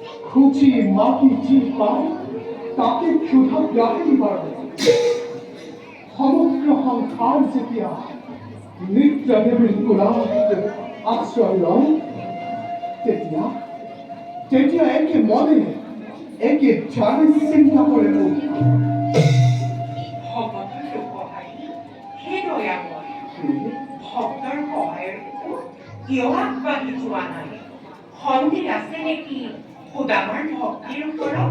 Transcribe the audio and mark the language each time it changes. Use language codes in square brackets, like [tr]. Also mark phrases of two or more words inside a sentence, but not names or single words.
[as] খুচি মাটি যি পায় তাকে ক্ষুধা ব্যাধি বাড়ে সমগ্র সংসার যেতিয়া নিত্যদেৱীৰ কোলাহত আশ্ৰয় লয় তেতিয়া তেতিয়া একে মনে একে ধ্যানে চিন্তা কৰে মোক ভগতৰ সহায় হে দয়াময় ভক্তৰ সহায়ৰ কিয় আগবাঢ়ি যোৱা নাই সন্দেহ আছে নেকি সুদামাৰ ভক্তিৰ ওপৰত